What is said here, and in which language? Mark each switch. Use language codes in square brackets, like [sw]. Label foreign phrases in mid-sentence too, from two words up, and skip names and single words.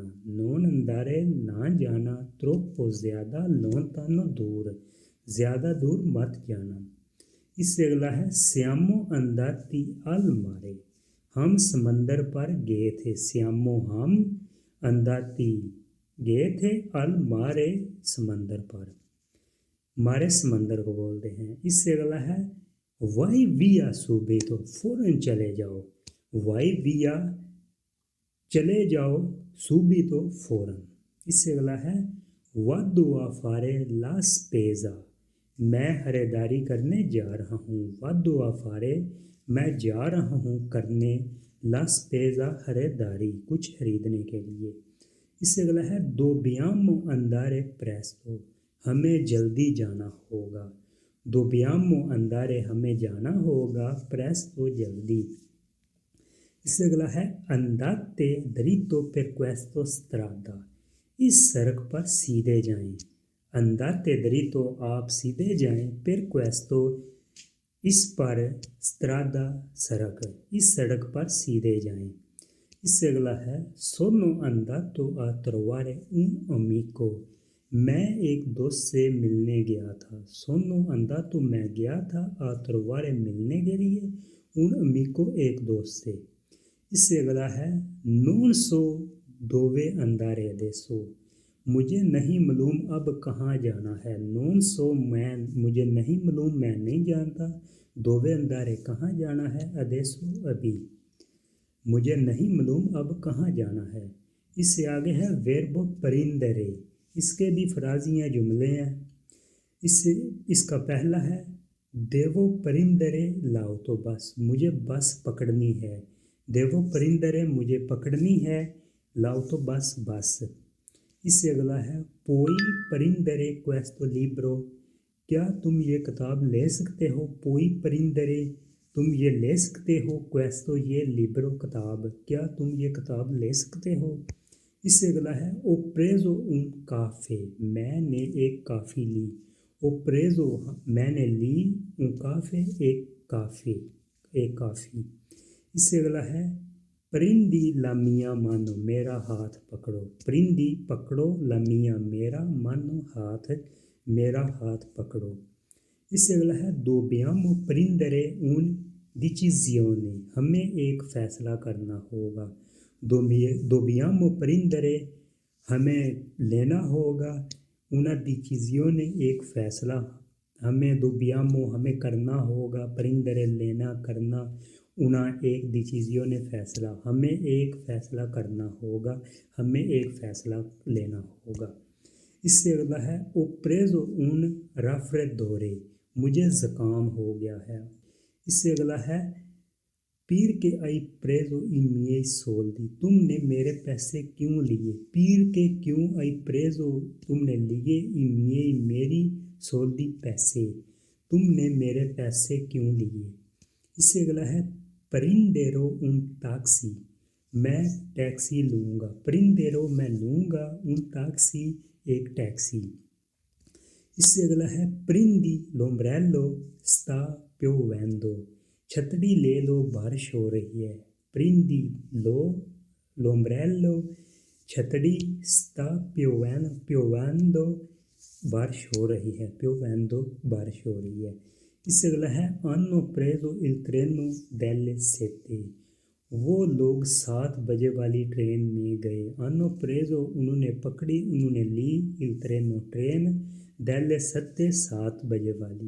[it] non andare [hi] ना जाना, troppo ज़्यादा, lontano दूर, ज़्यादा दूर मत जाना। इससे अगला है [it] siamo andati al mare, [hi] हम समंदर पर गए थे। siamo हम, andati गए थे, [it] al mare [hi] समंदर पर, मारे समंदर को बोलते हैं। इससे अगला है [it] vai via subito, [hi] फौरन चले जाओ। [it] vai via [hi] चले जाओ, subito फौरन। इससे अगला है [it] vado a fare la spesa, [hi] मैं खरीदारी करने जा रहा हूँ। [it] vado a fare [hi] मैं जा रहा हूँ करने, [it] la spesa [hi] खरीदारी, कुछ खरीदने के लिए। इससे अगला है [it] dobbiamo andare presto, [hi] हमें जल्दी जाना होगा। [it] dobbiamo andare [hi] हमें जाना होगा, presto जल्दी। इससे अगला है [it] andate dritto per questa strada, [hi] इस सड़क पर सीधे जाएं। [it] andate dritto [hi] आप सीधे जाएं, [it] per questo [hi] इस पर, strada सड़क, इस सड़क पर सीधे जाएं। इससे अगला है [it] sono andato a trovare un amico, [hi] मैं एक दोस्त से मिलने गया था। [it] sono andato [hi] मैं गया था, [it] a trovare [hi] मिलने के लिए, [it] un amico [hi] एक दोस्त से। इससे अगला है [it] non so dove andare adesso, [hi] मुझे नहीं मालूम अब कहाँ जाना है। [it] non so [hi] मैं, मुझे नहीं मालूम, मैं नहीं जानता। [it] dove andare [hi] कहाँ जाना है, adesso अभी, मुझे नहीं मालूम अब कहाँ जाना है। इससे आगे है [it] verbo prendere, [hi] इसके भी फ्राजियाँ जुमले हैं। इसका पहला है [it] devo prendere l'autobus, [hi] मुझे बस पकड़नी है। [it] devo prendere [hi] मुझे पकड़नी है, l'autobus बस। इससे अगला है [it] poi prendere questo libro, [hi] क्या तुम ये किताब ले सकते हो। [it] poi prendere [hi] तुम ये ले सकते हो, questo ये libro किताब, क्या तुम ये किताब ले सकते हो। इससे अगला है [it] ho preso un caffè, [hi] मैंने एक कॉफ़ी ली। [it] ho preso [hi] मैंने ली, [it] un caffè [hi] एक कॉफ़ी। इससे अगला है [it] prendi la mia mano, [hi] मेरा हाथ पकड़ो। prendi पकड़ो, [it] la mia [hi] मेरा, mano हाथ, मेरा हाथ पकड़ो। इससे अगला है [it] dobbiamo prendere un decisione, [hi] हमें एक फैसला करना होगा। [it] dobbiamo prendere [hi] हमें लेना होगा, [it] una decisione [hi] एक फैसला, हमें dobbiamo हमें करना होगा, prendere लेना करना, una एक decisione फैसला, हमें एक फैसला करना होगा, हमें एक फैसला लेना होगा। इससे अगला है [it] ho preso un raffreddore, [hi] मुझे ज़ुकाम हो गया है। इससे अगला है [it] perché hai preso i miei soldi, [hi] तुमने मेरे पैसे क्यों लिए। perché क्यों, [it] hai preso [hi] तुमने लिए, [it] i miei [hi] मेरी, soldi पैसे, तुमने मेरे पैसे क्यों लिए। इससे अगला है [it] prenderò un taxi, [hi] मैं टैक्सी लूँगा। prenderò मैं लूँगा, [it] un taxi [hi] एक टैक्सी। इससे अगला है [it] prendi l'ombrello sta piovendo, [hi] छतरी ले लो बारिश हो रही है। [it] prendi l'ombrello [hi] छतरी, [it] sta piovendo [hi] बारिश हो रही है, piovendo बारिश हो रही है। इससे अगला है [it] hanno preso il treno delle 7, [hi] वो लोग 7 बजे वाली ट्रेन में गए। [it] hanno preso [hi] उन्होंने पकड़ी, उन्होंने ली, [it] il treno [hi] ट्रेन, [it] delle 7 [hi] 7 बजे वाली।